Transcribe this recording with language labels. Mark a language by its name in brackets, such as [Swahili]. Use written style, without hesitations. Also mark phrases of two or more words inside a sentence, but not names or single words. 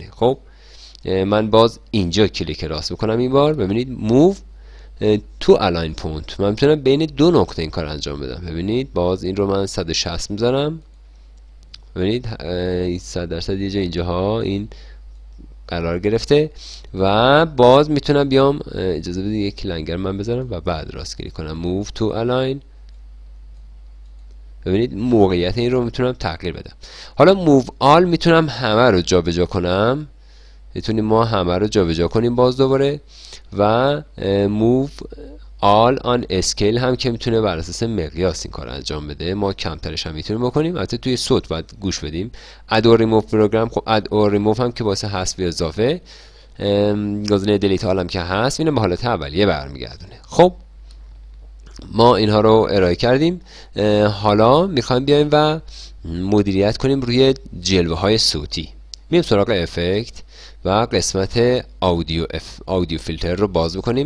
[Persian] خب من باز اینجا کلیک راست میکنم این بار، ببینید [English] move to align point [Persian] من میتونم بین دو نقطه این کار انجام بدم. ببینید باز این رو من 160 میذارم، ببینید 100% یه جا اینجاها این قرار گرفته، و باز میتونم بیام اجازه بدید یک لنگر من بذارم و بعد راست کلیک کنم [English] move to align. [Persian] ببینید موقعیت این رو میتونم تغییر بدم. حالا [English] move all [Persian] میتونم همه رو جابجا کنم، میتونیم ما همه رو جابجا کنیم باز دوباره، و [English] move all on scale [Persian] هم که میتونه بر اساس مقیاس این کار انجام بده. ما کمترش هم میتونیم بکنیم، البته توی صوت باید گوش بدیم. [English] add or remove program، [Persian] خب [English] add or remove [Persian] هم که واسه حذف یا اضافه، گزینه [English] delete all [Persian] هم که هست اینو به حالت اولیه برمیگردونه. خب ما اینها رو ارائه کردیم. حالا میخوایم بیایم و مدیریت کنیم روی جلوه های صوتی. میریم سراغ افکت و قسمت [English] audio filter [Persian] رو باز بکنیم.